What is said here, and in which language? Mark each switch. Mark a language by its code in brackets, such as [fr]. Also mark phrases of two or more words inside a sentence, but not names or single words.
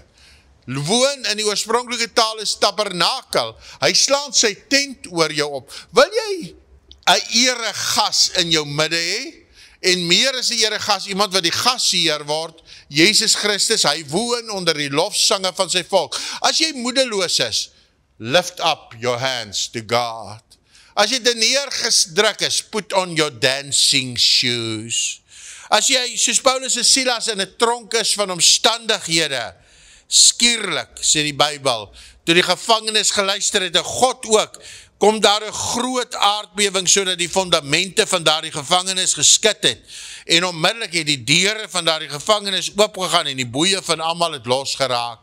[af] Woon in die oorspronklike taal is tabernakel. Hy slaan sy tent oor jou op. Wil jy 'n eregas in jou midde hê? En meer as 'n eregas, iemand wat die gasheer word, Jesus Christus, hy woon onder die lofsange van sy volk. As jy moedeloos is, [en] lift up your hands to God. [af] As jy neergedruk is, [en] put on your dancing shoes. [af] As jy, soos Paulus en Silas, in 'n tronk is van omstandighede, skielik, sê die Bybel, toe die gevangenis geluister het, en God ook, kom daar 'n groot aardbewing, sodat die fondamente van daardie gevangenis geskit het, en onmiddellik het die deure van daardie gevangenis oopgegaan, en die boeie van almal het losgeraak.